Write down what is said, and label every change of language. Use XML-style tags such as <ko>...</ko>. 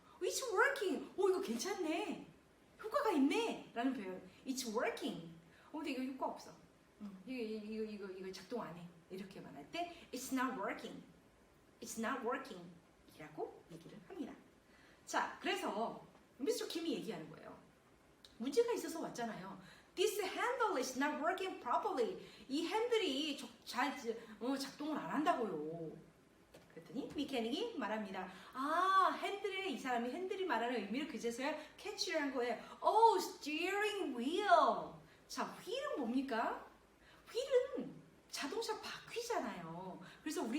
<en>It's working.</en> <ko>이거 괜찮네. 효과가 있네. 라는 표현. It's working. 근데 이거 효과 없어. 이거 작동 안 해. 이렇게 말할 때</ko> <en>It's not working. It's not working.</en> <ko>이라고 얘기를 합니다. 자, 그래서 미스터 킴이 얘기하는 거예요. 문제가 있어서 왔잖아요.</ko> <en>This handle is not working properly.</en> <ko>이 핸들이 잘 작동을 안 한다고요. 그랬더니 메케닉이 말합니다. 이 사람이 핸들이 말하는 의미를 그제서야 캐치를 한 거예요.</ko> <en>steering wheel.</en> <ko>자, 휠은 뭡니까? 휠은 자동차 바퀴잖아요. 그래서 우리</ko>